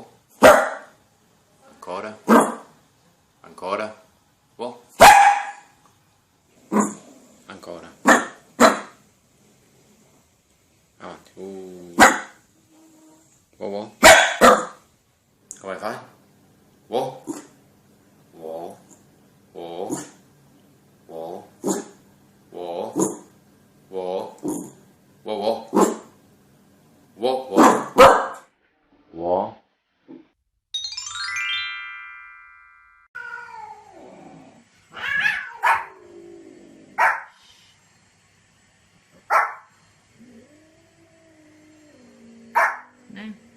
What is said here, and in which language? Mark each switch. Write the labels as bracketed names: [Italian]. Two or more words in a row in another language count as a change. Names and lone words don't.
[Italian] Ancora. Ancora. Wow. Ancora. Avanti. Wow, wow. Come fai? Wow. Wow. Wow. Wow. Wow. Wow. Wow. Wow. Wow. Wow. [Korean] 네.